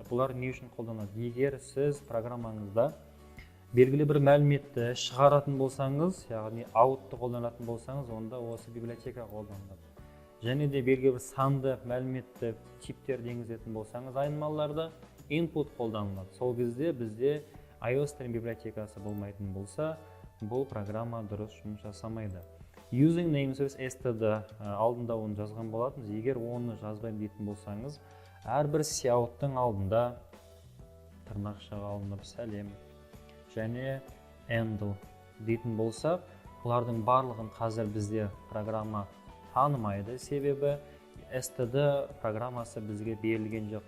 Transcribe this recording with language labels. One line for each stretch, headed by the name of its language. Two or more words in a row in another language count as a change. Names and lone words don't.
Kazakh: Бұлар не үшін қолданады? Егер сіз программаңызда белгілі бір мәліметті шығаратын болсаңыз, яғни out'ты қолданатын болсаңыз, онда осы библиотека қолданылады. Және де белгілі бір санды мәліметті типтерді енгізетін болсаңыз, айнымалыларда input қолданылады. Сол кезде бізде iostream библиотекасы болмайтын болса, бұл программа дұрыс жұмыс жасамайды.
English: using namespace std
Kazakh: алдында оны жазған болатынбыз. Егер оны жазбайын дейтін болсаңыз, әрбір сяуттың алдында тырнақшаға алынып сәлем және handle дейтін болсақ, бұлардың барлығын қазір бізде программа танымайды, себебі std программасы бізге берілген жоқ.